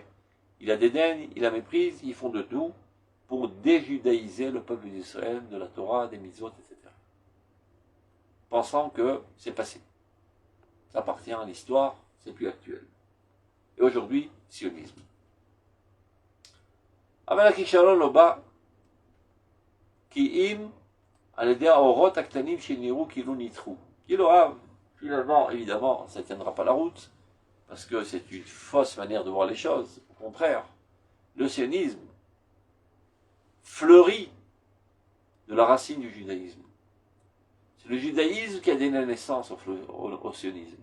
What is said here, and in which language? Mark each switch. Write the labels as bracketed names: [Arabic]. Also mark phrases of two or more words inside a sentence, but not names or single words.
[French] Ils la dédaignent, ils la méprisent, ils font de tout pour déjudaïser le peuple d'Israël, de la Torah, des mitzvot, etc. Pensant que c'est passé. Ça appartient à l'histoire, c'est plus actuel. Et aujourd'hui, sionisme. [Hebrew] אבל הכישלון לא בא כי אם על ידי האורות הקטנים שנראו כאילו ניתחו. [French] כאילו finalement, évidemment, ça ne tiendra pas la route, parce que c'est une fausse manière de voir les choses. Au contraire, le sionisme fleurit de la racine du judaïsme. C'est le judaïsme qui a donné naissance au sionisme.